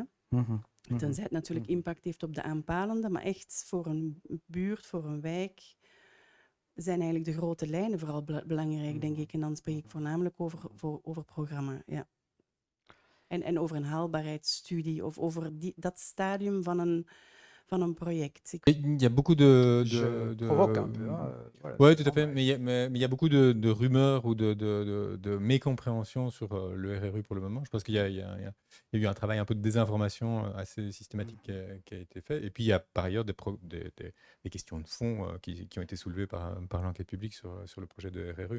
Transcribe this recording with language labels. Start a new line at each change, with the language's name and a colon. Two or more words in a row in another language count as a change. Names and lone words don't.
Dutch: Tenzij het natuurlijk impact heeft op de aanpalende, maar echt voor een buurt, voor een wijk, zijn eigenlijk de grote lijnen vooral belangrijk, denk ik. En dan spreek ik voornamelijk over programma, ja. En over een haalbaarheidsstudie of over dat stadium van een project.
French: Il y a beaucoup de provoque un peu. Voilà, oui, tout à fait. Mais il y a beaucoup de rumeurs ou de mécompréhension sur le RRU pour le moment. Je pense qu'il y a eu un travail un peu de désinformation assez systématique qui a été fait. Et puis, il y a par ailleurs des questions de fond qui ont été soulevées par l'enquête publique sur le projet de RRU.